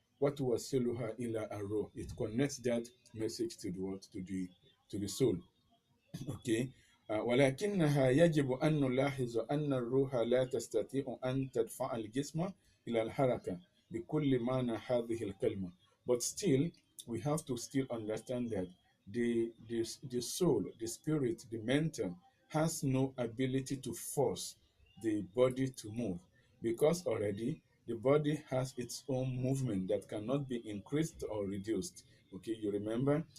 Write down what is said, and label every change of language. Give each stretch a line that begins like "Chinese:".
English: What was siluha ila arrow, it connects that message to the soul. Okay.
Arabic: ولكنها يجب أن نلاحظ أن الروح لا تستطيع أن تدفع الجسم إلى الحركة بكل معنى هذه الكلمة.
English: But still, we have to still understand that the soul, the spirit, the mental has no ability to force the body to move, because already the body has its own movement that cannot be increased or reduced. Okay, you remember?